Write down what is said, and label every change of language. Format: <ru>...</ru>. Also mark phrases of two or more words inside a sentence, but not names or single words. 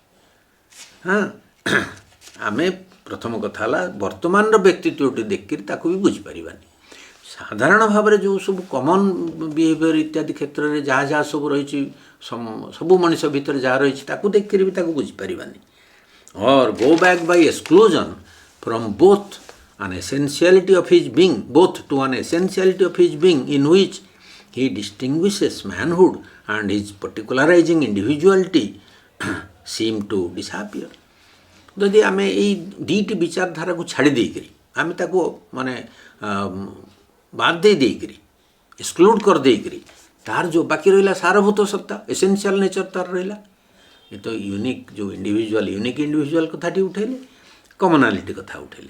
<or>ଆମେ ପ୍ରଥମ କଥା ହେଲା ବର୍ତ୍ତମାନର ବ୍ୟକ୍ତିତ୍ୱଟି ଦେଖିକରି ତାକୁ ବି ବୁଝିପାରିବାନି। ସାଧାରଣ ଭାବରେ ଯେଉଁ ସବୁ</or> <en>common behavior</en> <or>ଇତ୍ୟାଦି କ୍ଷେତ୍ରରେ ଯାହା ଯାହା ସବୁ ରହିଛି, ସବୁ ମଣିଷ ଭିତରେ ଯାହା ରହିଛି, ତାକୁ ଦେଖିକରି ବି ତାକୁ ବୁଝିପାରିବାନି।</or> <en>or go back by exclusion from both to an essentiality of his being in which he distinguishes manhood and his particularizing individuality seem to disappear.</en> <or>ଯଦି ଆମେ ଏଇ ଦୁଇଟି ବିଚାରଧାରାକୁ ଛାଡ଼ି ଦେଇକରି ଆମେ ତାକୁ ମାନେ ବାଦ ଦେଇକରି ଏକ୍ସକ୍ଲୁଡ଼ କରିଦେଇକରି ତାର ଯେଉଁ ବାକି ରହିଲା ସାରଭୂତ ସତ୍ତା,</or> <en>essential nature</en> <or>ତାର ରହିଲା, ଏ ତ ୟୁନିକ୍ ଯେଉଁ</or> <en>unique individual</en> <or>କଥାଟି ଉଠେଇଲେ, କମନାଲିଟି କଥା ଉଠେଇଲେ।</or>